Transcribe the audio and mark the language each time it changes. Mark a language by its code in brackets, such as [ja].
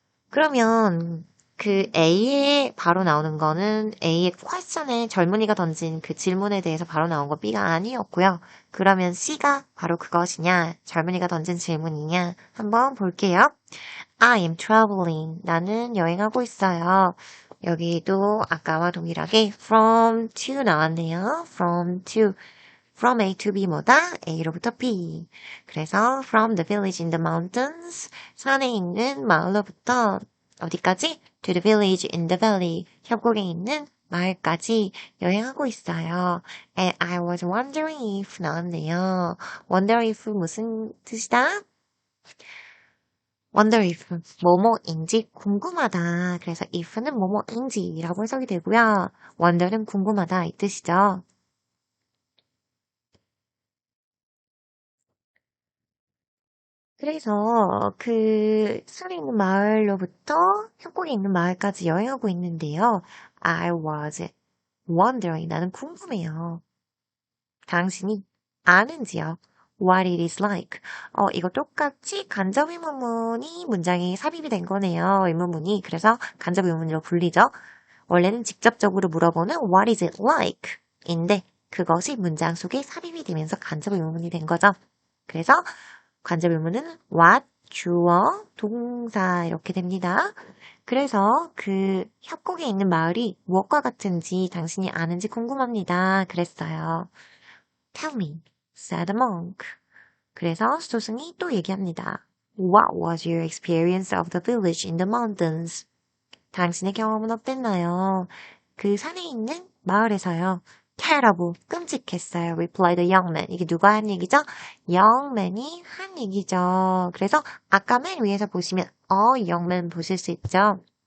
[ko] 그러면 그 A에 바로 나오는 거는 A의 question에 젊은이가 던진 그 질문에 대해서 바로 나온 거 B가 아니었고요. 그러면 C가 바로 그것이냐, 젊은이가 던진 질문이냐 한번 볼게요. [en] I am traveling. [ko] 나는 여행하고 있어요. 여기도 아까와 동일하게 from to 나왔네요. [en] from to. from A to B 뭐다? [ko] A로부터 B. 그래서 [en] from the village in the mountains. [ko] 산에 있는 마을로부터 어디까지? [en] To the village in the valley. [ko] 협곡에 있는 마을까지 여행하고 있어요. [en] And I was wondering if [ko] 나왔네요. wonder if 무슨 뜻이다? wonder if 뭐뭐인지 궁금하다. 그래서 if는 뭐뭐인지라고 해석이 되고요. wonder는 궁금하다 이 뜻이죠. 그래서 그 산에 있는 마을로부터 협곡에 있는 마을까지 여행하고 있는데요. [en] I was wondering. [ko] 나는 궁금해요. 당신이 아는지요? [en] What it is like. [ko] 이거 똑같이 간접 의문문이 문장이 삽입이 된 거네요. 의문문이. 그래서 간접 의문문으로 불리죠. 원래는 직접적으로 물어보는 [en] What is it like? [ko] 인데 그것이 문장 속에 삽입이 되면서 간접의문이 된 거죠. 그래서 간접의문은 what, 주어, 동사 이렇게 됩니다. 그래서 그 협곡에 있는 마을이 무엇과 같은지 당신이 아는지 궁금합니다. 그랬어요. [en] Tell me, said the monk. [ko] 그래서 스토승이 또 얘기합니다. [en] What was your experience of the village in the mountains? [ko] 당신의 경험은 어땠나요? 그 산에 있는 마을에서요. terrible, 끔찍했어요. [en] replied the young man. [ko] 이게 누가 한 얘기죠? young man이 한 얘기죠. 그래서 아까 맨 위에서 보시면 young man 보실 수 있죠.